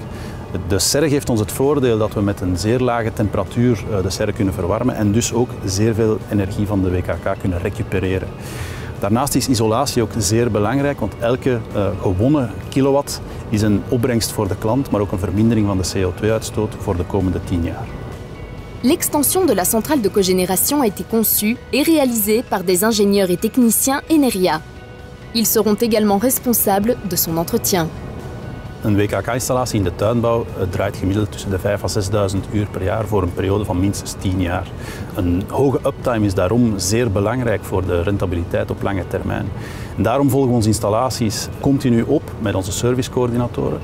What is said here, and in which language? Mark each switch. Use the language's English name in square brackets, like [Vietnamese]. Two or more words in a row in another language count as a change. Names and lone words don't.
[Dutch] De serre geeft ons het voordeel dat we met een zeer lage temperatuur de serre kunnen verwarmen en dus ook zeer veel energie van de WKK kunnen recupereren. Daarnaast is isolatie ook zeer belangrijk, want elke gewonnen kilowatt is een opbrengst voor de klant, maar ook een vermindering van de CO2-uitstoot voor de komende 10 jaar. [French] L'extension de la centrale de cogénération a été conçue et réalisée par des ingénieurs et techniciens Eneria. Ils seront également responsables de son entretien. [Dutch] Een WKK-installatie in de tuinbouw draait gemiddeld tussen de 5.000 à 6.000 uur per jaar voor een periode van minstens 10 jaar. Een hoge uptime is daarom zeer belangrijk voor de rentabiliteit op lange termijn. En daarom volgen we onze installaties continu op met onze servicecoördinatoren.